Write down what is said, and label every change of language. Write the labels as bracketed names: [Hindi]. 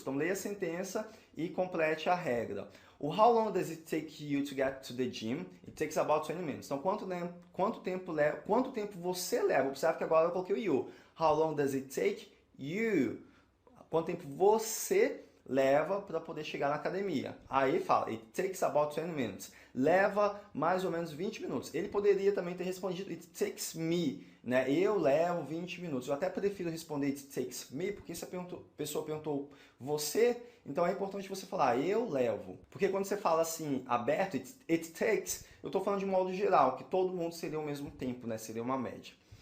[Portuguese] Então leia a sentença e complete a regra. [English] O how long does it take you to get to the gym? It takes about 20 minutes. [Portuguese] Então quanto tempo você leva? Observe que agora eu coloquei o you. [English] How long does it take you? [Portuguese] Quanto tempo você leva para poder chegar na academia? Aí fala, [English] it takes about 20 minutes. [Portuguese] Leva mais ou menos 20 minutos. Ele poderia também ter respondido, [English] it takes me, [Portuguese] né? Eu levo 20 minutos. Eu até prefiro responder [English] it takes me, [Portuguese] porque se a pessoa perguntou você, então é importante você falar, eu levo. Porque quando você fala assim, aberto, it takes, eu estou falando de modo geral, que todo mundo seria o mesmo tempo, né? Seria uma média.